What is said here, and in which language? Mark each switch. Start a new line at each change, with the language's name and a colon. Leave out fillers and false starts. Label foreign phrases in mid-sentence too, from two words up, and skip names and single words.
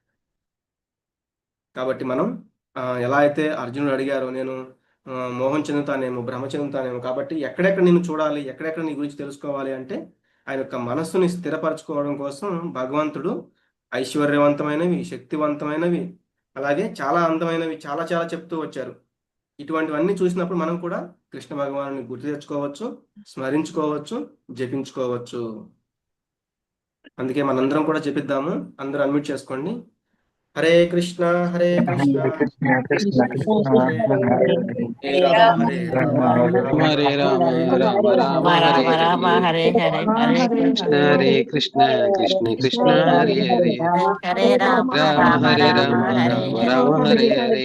Telugu: కాబట్టి మనం ఎలా అయితే అర్జునుడు అడిగారో, నేను మోహం చెందుతానేమో, భ్రమ చెందుతానేమో, కాబట్టి ఎక్కడెక్కడ నిన్ను చూడాలి, ఎక్కడెక్కడ నీ గురించి తెలుసుకోవాలి అంటే ఆయన యొక్క మనస్సుని స్థిరపరచుకోవడం కోసం భగవంతుడు ఐశ్వర్యవంతమైనవి, శక్తివంతమైనవి, అలాగే చాలా అందమైనవి చాలా చాలా చెప్తూ వచ్చారు. ఇటువంటివన్నీ చూసినప్పుడు మనం కూడా కృష్ణ భగవాను గుర్తు తెచ్చుకోవచ్చు, స్మరించుకోవచ్చు, జపించుకోవచ్చు. అందుకే మనందరం కూడా జపిద్దాము. అందరూ అన్మ్యూట్ చేసుకోండి.
Sanskrit: हरे कृष्ण हरे कृष्ण हरे राम हरे राम राम राम राम हरे हरे, हरे कृष्ण हरे कृष्ण कृष्ण कृष्ण हरे हरे, हरे राम राम हरे राम హరే राम राम हरे हरे,